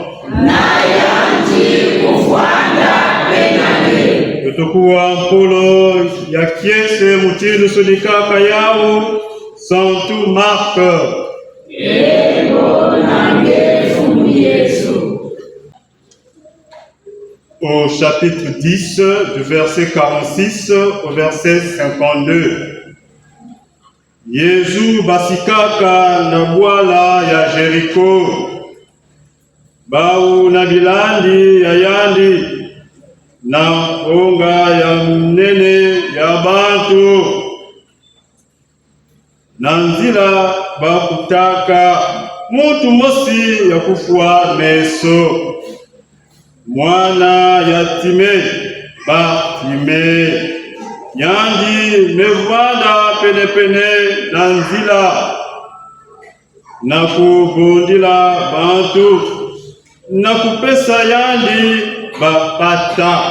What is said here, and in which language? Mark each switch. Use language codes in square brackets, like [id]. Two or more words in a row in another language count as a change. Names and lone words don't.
[ktu] Tutukuwa mpulo ya kiese mutilu sulikaka yao Santu Marc. [fr] Au chapitre 10, du verset 46 au verset 52. [ktu] Yesu basikaka na bwala ya Jeriko, bau na bilandi ya yandi, na onga ya mnene ya bantu, na nzila bakutaka mutu mosi ya kufua meso, mwana yatime Bartime, yandi mevanda penepene na nzila, na kubundila bantu, na kupesa yandi bapata.